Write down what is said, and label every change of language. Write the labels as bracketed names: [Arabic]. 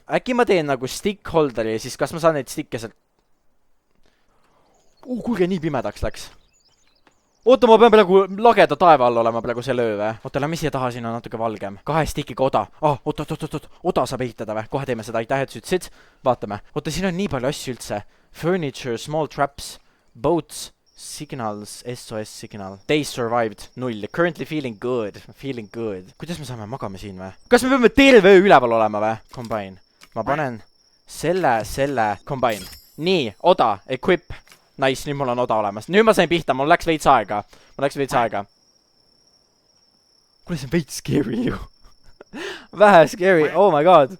[Estonian] Äkki ma teen nagu stick holderi ja siis kas ma saan neid stikke sealt... kuulge, nii pimedaks läks. Oota, ma pean praegu lageda taeva all olema praegu selle öö või? Oota, lähme siia taha, siin on natuke valgem. 2 stickiga oda. Oot. Oda saab ehitada või? Kohe teeme seda, aitäh, et sa ütlesid. Vaatame. Oota, siin on nii palju asju üldse. [English] Furniture, small traps, boats, signals, SOS signal. Days survived, 0. Currently feeling good. Feeling good. [Estonian] Kuidas me saame magame siin või? Kas me peame terve öö üleval olema või? Combine. Ma panen selle, combine. Nii, oda, equip. Nice, nüüd mul on oda olemas. Nüüd ma sain pihta, mul läks veits aega. Kuule, see on veits scary ju. Vähe scary, [English] oh my god.